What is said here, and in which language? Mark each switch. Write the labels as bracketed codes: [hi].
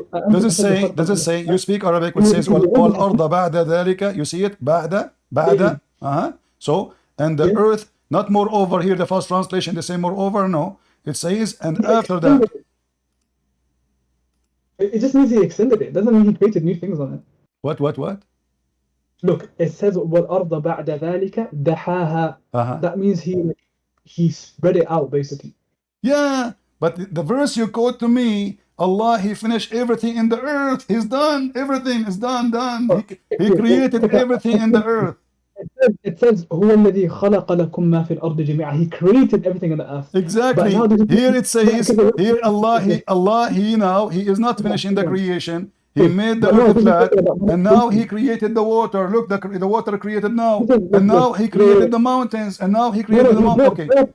[en] Does it say, you speak Arabic, which says [ar] وَالْأَرْضَ بَعْدَ ذَلِكَ? [en] You see it? [ar] بعد. [en] So, and the earth, not moreover here, the first translation, they say moreover, no. It says, and after that. It just means he extended it. It doesn't mean he created new things on it. What? Look, it says [ar] وَالْأَرْضَ بَعْدَ ذَلِكَ دَحَاهَا. [en] That means he spread it out, basically. Yeah, but the verse you quote to me, Allah, he finished everything in the earth. He's done. Everything is done. He created everything in the earth. It says [ar] هو الذي خلق لكم ما في الأرض جميعا. [en] He created everything in the earth. Exactly. Here it says, here Allah, he is not finishing the creation. He made the earth flat, and now he created the water. Look, the water created now, and now he created the mountains, and now he created the mountains.